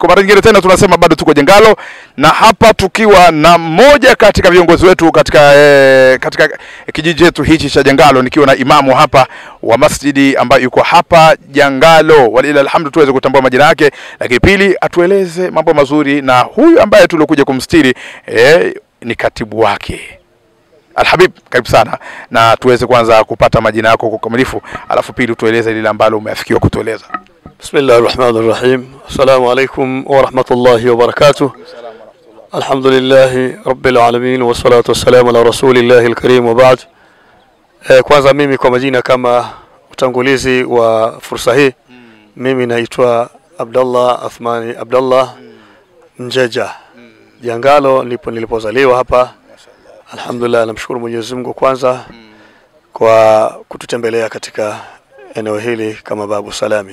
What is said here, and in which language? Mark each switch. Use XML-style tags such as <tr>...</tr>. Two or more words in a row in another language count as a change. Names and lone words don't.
<sw>Kwa mara nyingine tena tunasema bado tuko Jangalo, na hapa tukiwa na mmoja katika viongozi wetu katika kijiji chetu hichi cha Jangalo, nikiwa na imamu hapa wa masjidi ambayo yuko hapa Jangalo.</sw> <ar>ولله الحمد,</ar> <sw>tuweze kutambua majina yake, lakini pili atueleze mambo mazuri, na huyu ambaye tulikuja kumstiri ni katibu wake. Alhabib, karibu sana, na tuweze kwanza kupata majina yako kwa kamilifu, alafu pili tueleze lile ambalo umeafikiwa kutueleza.</sw> <ar>بسم الله الرحمن الرحيم. السلام عليكم ورحمة الله وبركاته. الحمد لله رب العالمين والصلاة والسلام على رسول الله الكريم وبعد.</ar> <sw>Kwanza mimi kwa majina kama utangulizi wa fursa hii, mimi naitwa Abdullah Athmani Abdullah Njeja. Jangalo ndipo nilipozaliwa hapa. Alhamdulillah, namshukuru Mwenyezi Mungu kwanza kwa kututembelea katika eneo hili kama Babu Salam.</sw>